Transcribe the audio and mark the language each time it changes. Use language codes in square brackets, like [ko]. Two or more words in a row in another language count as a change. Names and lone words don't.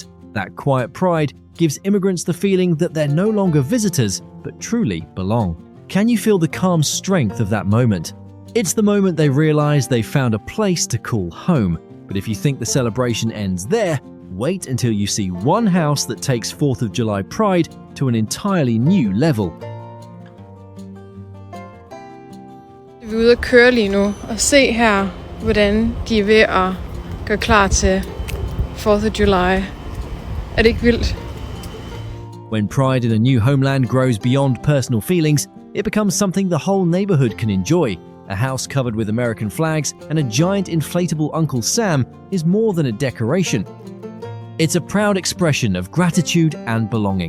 [en] That quiet pride gives immigrants the feeling that they're no longer visitors, but truly belong. Can you feel the calm strength of that moment? It's the moment they realize they've found a place to call home. But if you think the celebration ends there, Wait until you see one house that takes 4th of July pride to an entirely new level. [da] Vi er ude at køre lige nu, og se her, hvordan de er ved at gøre klar til 4th of July. Er det ikke vildt? [en] When pride in a new homeland grows beyond personal feelings, it becomes something the whole neighborhood can enjoy. A house covered with American flags and a giant inflatable Uncle Sam is more than a decoration. It's a proud expression of gratitude and belonging.